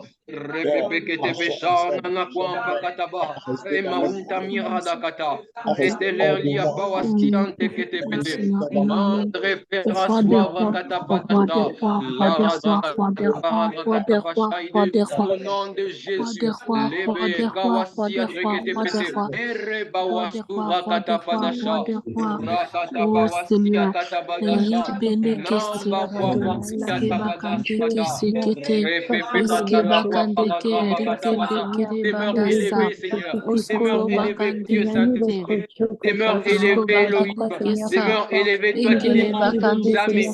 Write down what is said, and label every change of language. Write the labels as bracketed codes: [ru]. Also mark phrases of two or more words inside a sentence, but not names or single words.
[fr] Repepekete beshana na kwa pakataba. Emaunta miradakata. Etelerlia bawastiante kete pete. Mandre fera suava katapatata. Au nom de Jésus. Lebe kawasia drekete pete. Ere bawastura katapadasha. Rakata bawasia katabadasha. Demeure élevé, Seigneur. Demeure élevé, Dieu Saint-Esprit. Demeure élevé, Elohim. Demeure élevé, toi qui n'es jamais.